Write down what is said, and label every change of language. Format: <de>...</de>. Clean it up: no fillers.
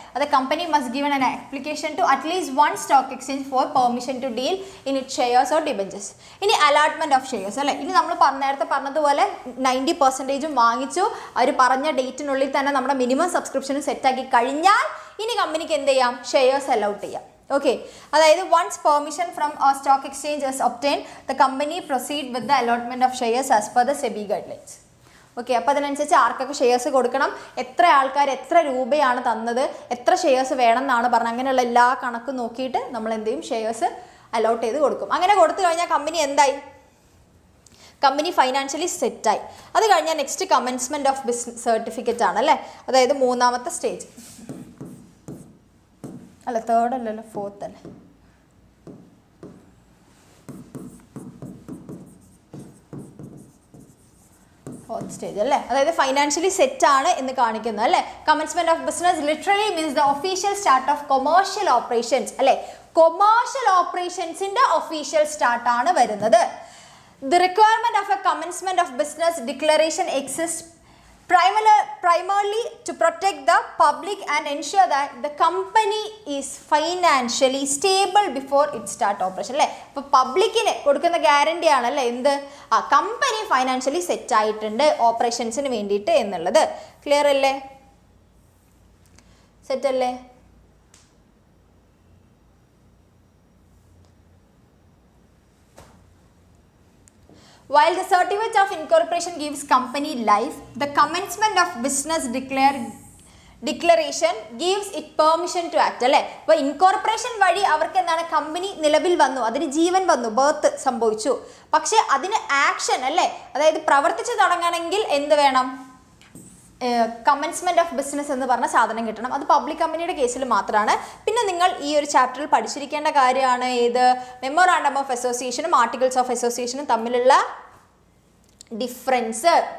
<en>അത് company must given an application to at least 1 stock exchange for permission to deal in it shares or debentures.</en> <ml>ഇനി allotment of shares അല്ലേ? ഇനി നമ്മൾ നേരത്തെ പറഞ്ഞതുപോലെ 90% വാങ്ങിച്ചു, അവർ പറഞ്ഞ ഡേറ്റിനുള്ളിൽ തന്നെ നമ്മുടെ മിനിമം സബ്സ്ക്രിപ്ഷനും സെറ്റാക്കി കഴിഞ്ഞാൽ ഇനി കമ്പനിക്ക് എന്ത് ചെയ്യാം? ഷെയർസ് അലൗട്ട് ചെയ്യാം.</ml> <en>Okay, അതായത് once permission from a stock exchange is obtained, the company proceed with the allotment of shares as per the SEBI guidelines.</en> <ml>Okay, അപ്പോൾ അതിനനുസരിച്ച് ആർക്കൊക്കെ ഷെയർസ് കൊടുക്കണം, എത്ര ആൾക്കാർ എത്ര രൂപയാണ് തന്നത്, എത്ര ഷെയർസ് വേണം എന്നാണ് പറഞ്ഞത്, അങ്ങനെയുള്ള എല്ലാ കണക്കും നോക്കിയിട്ട് നമ്മൾ എന്ത് ചെയ്യും? ഷെയർസ് അലോട്ട് ചെയ്ത് കൊടുക്കും. അങ്ങനെ കൊടുത്തു കഴിഞ്ഞാൽ കമ്പനി എന്തായി? കമ്പനി ഫൈനാൻഷ്യലി സെറ്റായി. അത് കഴിഞ്ഞാൽ next commencement of business certificate ആണ് അല്ലേ? അതായത് 3ാമത്തെ സ്റ്റേജ് അല്ല, 3rd അല്ലല്ലോ, 4th അല്ലേ? 4th സ്റ്റേജ് അല്ലേ? അതായത് ഫൈനാൻഷ്യലി സെറ്റ് ആണ് എന്ന് കാണിക്കുന്നത് അല്ലേ?</ml> <en>Commencement of business literally means the official start of commercial operations അല്ലേ?</en> <ml>കൊമേഴ്ഷ്യൽ ഓപ്പറേഷൻസിന്റെ ഒഫീഷ്യൽ സ്റ്റാർട്ട് ആണ് വരുന്നത്.</ml> <en>The requirement of a commencement of business declaration exists primarily to protect the public and ensure that the company is financially stable before it start operation.</en> <ml>അല്ലേ? അപ്പോൾ പബ്ലിക്കിന് കൊടുക്കുന്ന guarantee ആണല്ലേ എന്ത് ആ കമ്പനി ഫൈനാൻഷ്യലി സെറ്റ് ആയിട്ടുണ്ട് ഓപ്പറേഷൻസിന് വേണ്ടിയിട്ട് എന്നുള്ളത്. ക്ലിയർ അല്ലേ? സെറ്റ് അല്ലേ?</ml> <en>While the certificate of incorporation gives company life, the commencement of business declaration gives it permission to act.</en> <ml>അല്ലേ? അപ്പോൾ ഇൻകോർപ്പറേഷൻ വഴി അവർക്ക് എന്താണ് കമ്പനി നിലവിൽ വന്നു, അതിന് ജീവൻ വന്നു, ബർത്ത് സംഭവിച്ചു. പക്ഷേ അതിന് ആക്ഷൻ അല്ലേ, അതായത് പ്രവർത്തിച്ചു തുടങ്ങണമെങ്കിൽ എന്ത് വേണം? കമൻസ്മെന്റ് ഓഫ് ബിസിനസ് എന്ന് പറഞ്ഞ സാധനം കിട്ടണം. അത് പബ്ലിക് കമ്പനിയുടെ കേസിൽ മാത്രമാണ്. പിന്നെ നിങ്ങൾ ഈ ഒരു ചാപ്റ്ററിൽ പഠിച്ചിരിക്കേണ്ട കാര്യമാണ് ഏത് മെമ്മോറാണ്ടം ഓഫ് അസോസിയേഷനും ആർട്ടിക്കിൾസ് ഓഫ് അസോസിയേഷനും തമ്മിലുള്ള ഡിഫറൻസ്.</ml>